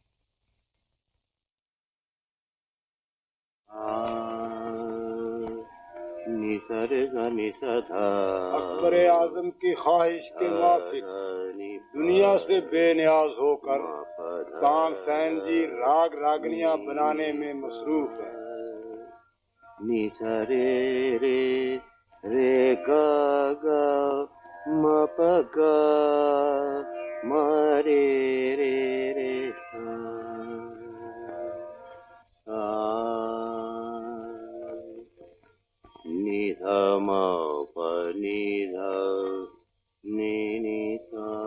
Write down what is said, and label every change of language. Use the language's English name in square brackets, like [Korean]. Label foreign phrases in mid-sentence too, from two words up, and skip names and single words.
[Hindi] अकबर आजम की ख्वाहिश के मुताबिक दुनिया से बेनियाज होकर तानसेन जी राग रागनियां बनाने में मसरूफ है। नि सा रे रे रे गा गा म प गा म रे रे रे नि ध म प नि ध नि नि सा